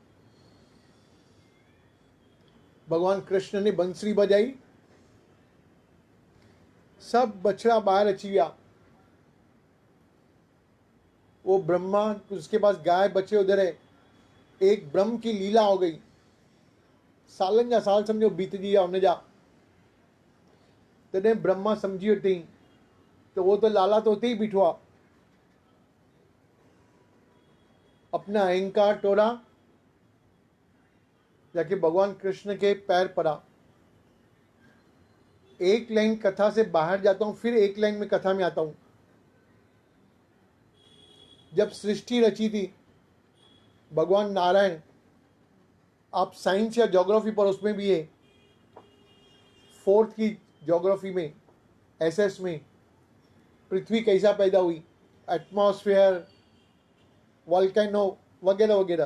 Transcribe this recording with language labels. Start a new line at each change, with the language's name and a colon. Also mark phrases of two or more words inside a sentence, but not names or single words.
Hindi: भगवान कृष्ण ने बंसरी बजाई, सब बछड़ा बाहर अची गया। वो ब्रह्मा, उसके पास गाय बचे उधर है, एक ब्रह्म की लीला हो गई।
Sindhi: सालन जा साल समझो बीतजी विया हुन जा। तॾहिं ब्रह्मा समझी वरितई त वो तो लाला तो उते ही बीठो आहे।
Hindi: अपना अहंकार तोड़ा, जाके भगवान कृष्ण के पैर पड़ा। एक लाइन कथा से बाहर जाता हूं, फिर एक लाइन में कथा में आता हूं। जब सृष्टि रची थी, भगवान नारायण, आप साइंस या ज्योग्राफी पर उसमें भी है, 4th की ज्योग्राफी में, एसएस में, पृथ्वी कैसा पैदा हुई, एटमॉस्फेयर, वॉल्केनो वगैरह वगैरह।